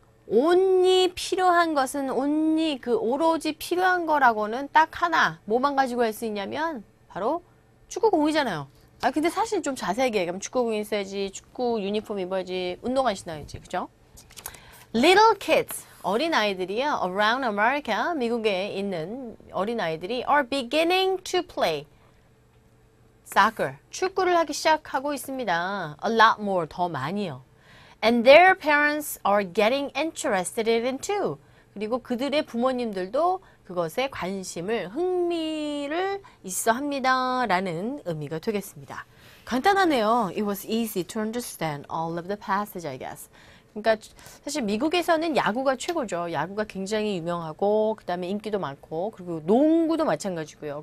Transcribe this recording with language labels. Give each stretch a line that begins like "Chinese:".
Korean: only 필요한 것은 only 그 오로지 필요한 거라고는 딱 하나. 뭐만 가지고 할 수 있냐면 바로 축구공이잖아요. 근데 사실 좀 자세하게 얘기하면 축구공 있어야지, 축구 유니폼 입어야지, 운동화 신어야지. 그죠?
English: Little kids.
Korean: 어린아이들이요.
English: Around America.
Korean: 미국에 있는 어린아이들이
English: are beginning to play soccer.
Korean: 축구를 하기 시작하고 있습니다.
English: A lot more.
Korean: 더 많이요.
English: And their parents are getting interested in it too.
Korean: 그리고 그들의 부모님들도 그것에 흥미를 있어 합니다. 라는 의미가 되겠습니다. 간단하네요.
English: It was easy to understand all of the passage, I guess.
Korean: 그러니까 사실 미국에서는 야구가 최고죠. 야구가 굉장히 유명하고 그 다음에 인기도 많고 그리고 농구도 마찬가지고요.